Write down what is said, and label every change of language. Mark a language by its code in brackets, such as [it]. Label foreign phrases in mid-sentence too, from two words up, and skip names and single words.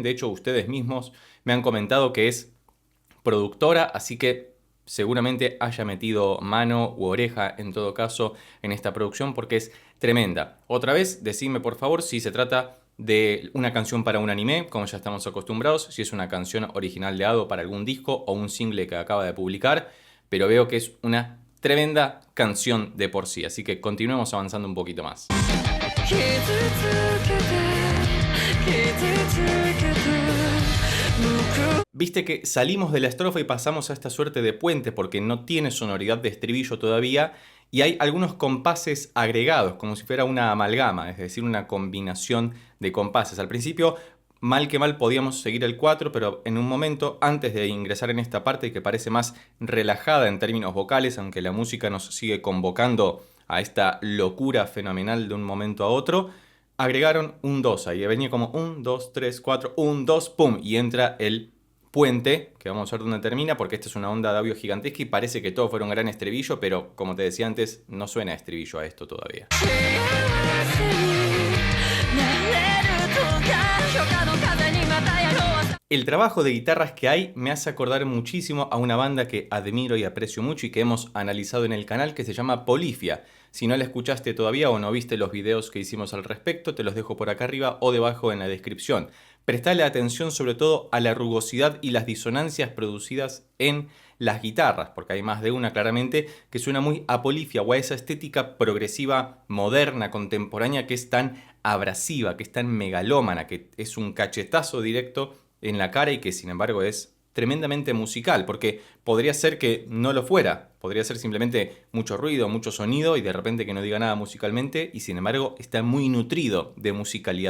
[es] De hecho, ustedes mismos me han comentado que es productora, así que seguramente haya metido mano u oreja en todo caso en esta producción porque es tremenda. Otra vez, decime por favor si se trata de una canción para un anime, como ya estamos acostumbrados, si es una canción original de Ado para algún disco o un single que acaba de publicar, pero veo que es una tremenda canción de por sí, así que continuemos avanzando un poquito más. [ja] 傷つけて傷つけて向く [es] Viste que salimos de la estrofa y pasamos a esta suerte de puente porque no tiene sonoridad de estribillo todavía y hay algunos compases agregados, como si fuera una amalgama, es decir, una combinación de compases. Al principio, mal que mal podíamos seguir el 4, pero en un momento, antes de ingresar en esta parte que parece más relajada en términos vocales, aunque la música nos sigue convocando a esta locura fenomenal de un momento a otro, agregaron un 2 ahí, venía como 1, 2, 3, 4, 1, 2, pum, y entra el puente, que vamos a ver dónde termina, porque esta es una onda de audio gigantesca y parece que todo fuera un gran estribillo, pero como te decía antes, no suena a estribillo a esto todavía. [ja] 幸せになれるとか初夏の風にまたやろう [es] El trabajo de guitarras que hay me hace acordar muchísimo a una banda que admiro y aprecio mucho y que hemos analizado en el canal, que se llama Polyphia. Si no la escuchaste todavía o no viste los videos que hicimos al respecto, te los dejo por acá arriba o debajo en la descripción. Prestale atención sobre todo a la rugosidad y las disonancias producidas en las guitarras, porque hay más de una claramente que suena muy a Polyphia o a esa estética progresiva, moderna, contemporánea, que es tan abrasiva, que es tan megalómana, que es un cachetazo directo en la cara y que sin embargo es tremendamente musical, porque podría ser que no lo fuera, podría ser simplemente mucho ruido, mucho sonido y de repente que no diga nada musicalmente y sin embargo está muy nutrido de musicalidad.